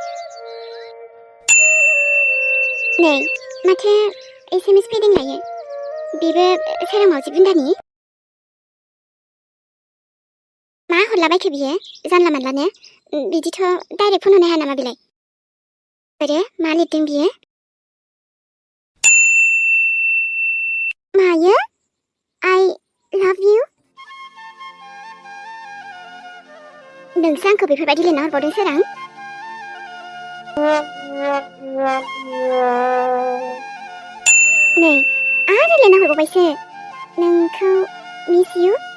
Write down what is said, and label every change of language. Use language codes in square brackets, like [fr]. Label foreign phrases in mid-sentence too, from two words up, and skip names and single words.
[brx] नै माथो SMS फैदों लायो बेबो सोरां मावजि बुन्दानि मा हरलाबायखो बियो जानला मानलानो बिदिथ' [en] direct phone [brx] हरनो हाया नामा बेलाय आरो मा लिरदों बियो मायो [en] I love you [brx] नोंसो आंखौ बेफोरबायदि लिरना हरबावदों सोरां नै आरो लिरना हरबावबायसो नोंखौ [en] miss you